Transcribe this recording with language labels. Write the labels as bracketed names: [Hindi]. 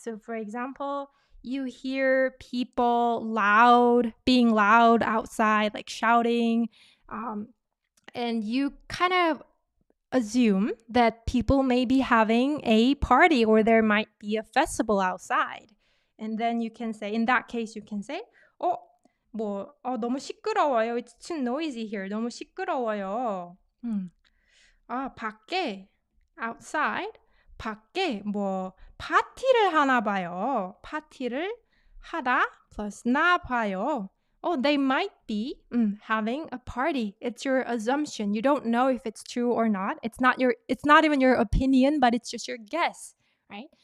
[English] So for example, you hear people being loud outside, like shouting, and you kind of assume that people may be having a party or there might be a festival outside. And then you can say, in that case, you can say, [Korean] 너무 시끄러워요. [English] It's too noisy here. [Korean] 너무 시끄러워요. 밖에, outside, 밖에 파티를 하나 봐요. 파티를 하다 plus 나 봐요. [English] They might be having a party. It's your assumption. You don't know if it's true or not. It's not even your opinion, but it's just your guess, right?